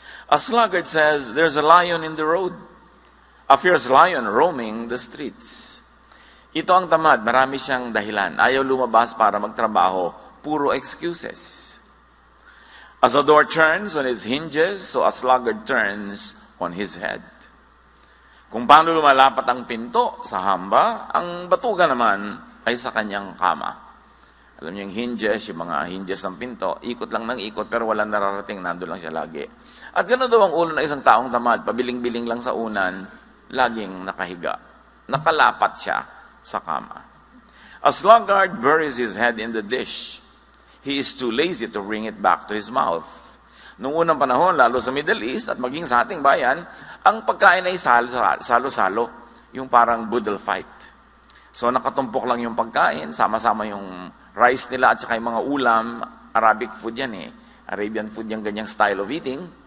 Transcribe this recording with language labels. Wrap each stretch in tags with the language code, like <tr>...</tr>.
<en>A sluggard says, there's a lion in the road. A fierce lion roaming the streets.</en> <tl>Ito ang tamad, marami siyang dahilan. Ayaw lumabas para magtrabaho, puro excuses.</tl> <en>As a door turns on its hinges, so a sluggard turns on his head.</en> <tl>Kung paano lumalapat ang pinto sa hamba, ang batuga naman ay sa kanyang kama. Alam niyo yung hinges, yung mga hinges ng pinto, ikot lang ng ikot pero walang nararating, nando lang siya lagi. At gano'n daw ang ulo ng isang taong tamad, pabiling-biling lang sa unan, laging nakahiga. Nakalapat siya sa kama.</tl> <en>A sluggard buries his head in the dish. He is too lazy to bring it back to his mouth.</en> <tl>Noong unang panahon, lalo sa Middle East at maging sa ating bayan, ang pagkain ay salo-salo, yung parang boodle fight. So nakatumpok lang yung pagkain, sama-sama yung rice nila at saka yung mga ulam,</tl> <en>Arabic food yan Arabian food yung ganyang style of eating.</en>